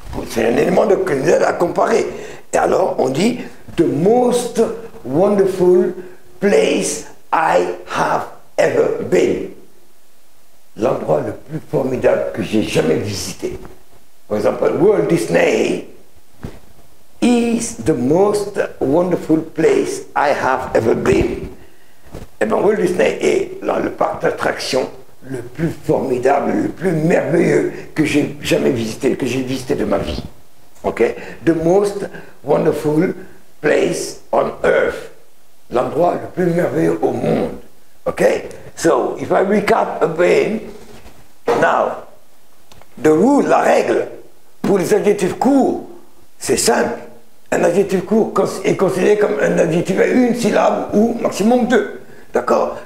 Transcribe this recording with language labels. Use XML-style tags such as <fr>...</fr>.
<fr>C'est un élément de zen à comparer. Et alors, on dit</fr> <en>the most wonderful place I have ever been.</en> <fr>L'endroit le plus formidable que j'ai jamais visité. Par exemple,</fr> <en>Walt Disney is the most wonderful place I have ever been.</en> <fr>Eh bien, Walt Disney est le parc d'attractions le plus formidable, le plus merveilleux que j'ai jamais visité, que j'ai visité de ma vie. Ok?</fr> <en>The most wonderful place on earth.</en> <fr>L'endroit le plus merveilleux au monde. Ok?</fr> <en>So, if I recap again, now, the rule,</en> <fr>la règle, pour les adjectifs courts, c'est simple. Un adjectif court est considéré comme un adjectif à une syllabe ou maximum deux. D'accord?</fr>